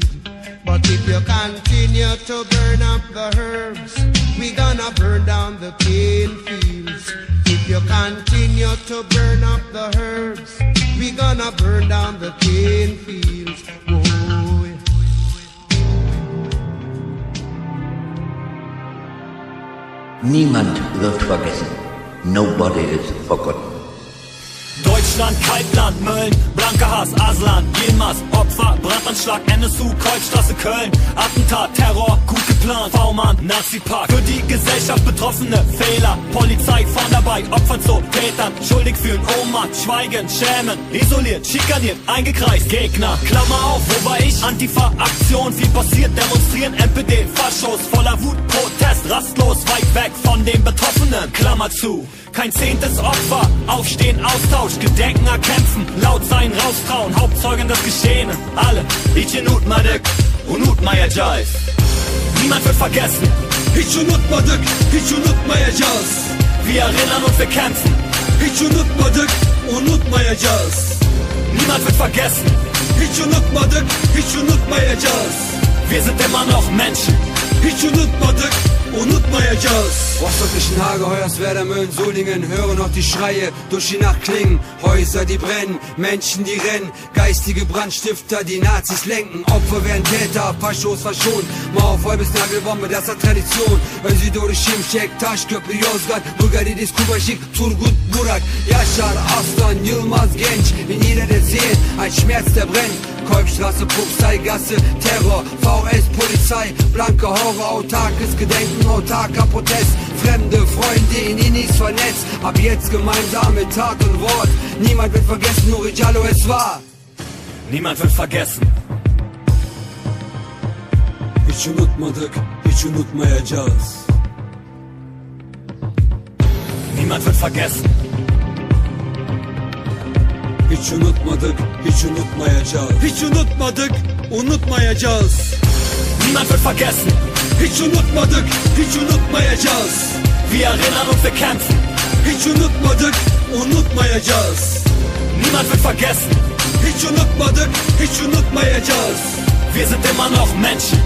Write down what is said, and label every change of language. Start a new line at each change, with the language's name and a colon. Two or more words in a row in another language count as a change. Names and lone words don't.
English: But if you continue to burn up the herbs, we gonna burn down the cane fields. If you continue to burn up the herbs, we gonna burn down the cane fields. Oh, yeah.
German: Niemand wird vergessen.
English: Nobody is forgotten.
German: Deutschland, Kaltland, Mölln, blanker Hass, Aslan, Yilmaz, Opfer, Brandanschlag, NSU, Kreuzstraße, Köln, Attentat, Terror, gut geplant, V-Mann, Nazi-Park, für die Gesellschaft Betroffene, Fehler, Polizei vorn dabei, Opfern zu Tätern, schuldig fühlen, Ohnmacht, schweigen, schämen, isoliert, schikaniert, eingekreist, Gegner, Klammer auf, wo war ich? Antifa-Aktion, viel passiert, demonstrieren, NPD, Faschos, voller Wut, Protest, rastlos, weit weg von den Betroffenen, Klammer zu. Kein 10. Opfer, aufstehen, Austausch, Gedenken, erkämpfen, laut sein, raustrauen, Hauptzeugen des Geschehenen. Alle,
Turkish: için unutmadık, unutmayacağız.
German: Niemand wird vergessen,
Turkish: hiç unutmadık, hiç unutmayacağız.
German: Wir erinnern und wir kämpfen,
Turkish: hiç unutmadık, unutmayacağız.
German: Niemand wird vergessen,
Turkish: hiç unutmadık, hiç unutmayacağız.
German: Wir sind immer noch Menschen,
Turkish: hiç unutmadık, unutmayacağız.
German: Ostdeutschen Hageheuerswerder, Mölln, Solingen, hören noch die Schreie durch die Nacht klingen. Häuser, die brennen, Menschen, die rennen, geistige Brandstifter, die Nazis lenken. Opfer werden Täter, Faschos verschont. Mauerfall bis Nagelbombe, das hat Tradition. Özidori, Şimşek, Taşköprü, Yozgat, Bulgari'dis, Kubaşik, Turgut, Burak, Yaşar, Aslan, Yılmaz, Genç. In jeder der Seelen ein Schmerz, der brennt. Kolbstraße, Puxeigasse, Terror, VS, Polizei, blanke Horror, autarkes Gedenken, autarker Protest, fremde Freunde in Inis vernetzt, ab jetzt gemeinsam mit Tat und Wort. Niemand wird vergessen, Oury Jalloh es war. Niemand wird vergessen.
Turkish: Hiç unutmadık, hiç hiç unutmayacağız.
German: Niemand wird vergessen.
Turkish: Hiç unutmadık, hiç unutmayacağız. Hiç unutmadık, unutmayacağız.
German: Niemand wird vergessen.
Turkish: Hiç unutmadık, hiç unutmayacağız.
German: Wir erinnern und wir kämpfen.
Turkish: Hiç unutmadık, unutmayacağız.
German: Niemand wird vergessen.
Turkish: Hiç unutmadık, hiç unutmayacağız.
German: Wir sind immer noch Menschen.